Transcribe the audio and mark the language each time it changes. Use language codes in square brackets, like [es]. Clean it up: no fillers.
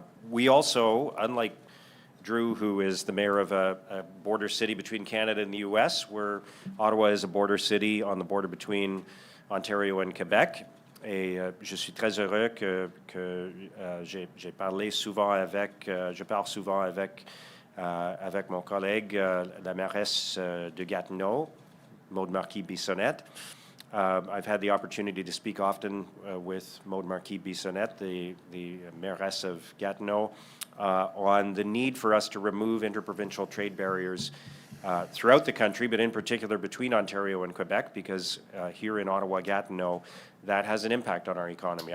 [en] We also, unlike Drew, who is the mayor of a border city between Canada and the U.S., where Ottawa is a border city on the border between Ontario and Quebec. [fr] Et je suis très heureux que je parle souvent avec mon collègue, la mairesse de Gatineau, Maude Marquis-Bissonnette. [en] I've had the opportunity to speak often with Maude Marquis-Bissonnette, the mairesse of Gatineau, on the need for us to remove interprovincial trade barriers throughout the country, but in particular between Ontario and Quebec, because here in Ottawa-Gatineau, that has an impact on our economy.